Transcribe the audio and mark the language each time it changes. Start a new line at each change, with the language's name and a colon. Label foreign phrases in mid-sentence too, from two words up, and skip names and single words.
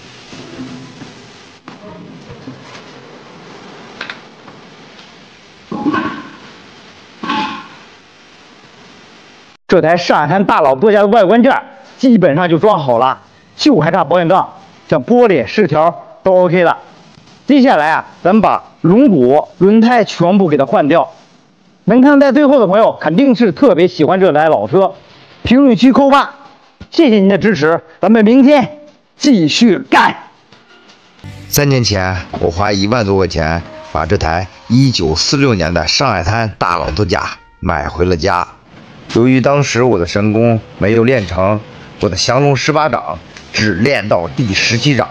Chinese: 這台上海灘大老多家的外觀件基本上就裝好了，就還差保險槓，像玻璃飾條都 OK 了。接下來啊，咱們把輪毂、輪胎全部給它換掉。能看在最後的朋友肯定是特別喜歡這台老車，評論區扣8，謝謝您的支持，咱們明天繼續幹。 3年前，我花1萬多塊錢把這台1946年的上海灘大老頭甲買回了家。由於當時我的神功沒有練成，我的降龍18掌只練到第17掌。